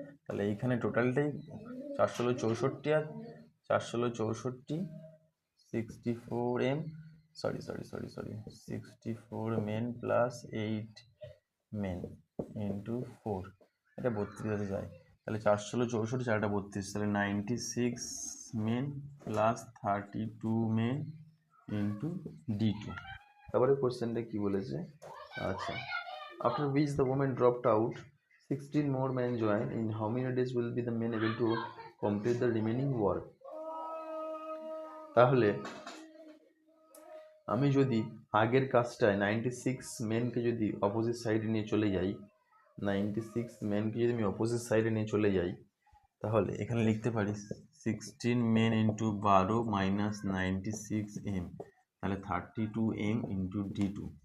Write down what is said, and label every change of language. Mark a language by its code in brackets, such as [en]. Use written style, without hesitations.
[bn] তাহলে এইখানে টোটালটাই 464 আর 464 64 m sorry 64 men plus 8 men into 4, এটা 32 যায়। তাহলে 464 4টা 32, তাহলে 96 men plus 32 men into D2। তারপরে কোশ্চেনটা কি বলেছে? [en] আচ্ছা, after which the woman dropped out, 16 more men joined. In how many days will be the men able to complete the remaining work? [bn] তাহলে আমি যদি আগের কাজটায় 96 মেনকে যদি অপোজিট সাইডে নিয়ে চলে যাই, 96 মেনকে যদি আমি অপোজিট সাইডে নিয়ে চলে যাই, তাহলে এখানে লিখতে পারি 16 মেন ইন্টু 12 মাইনাস 96 m, তাহলে 32 m ইন্টু D2।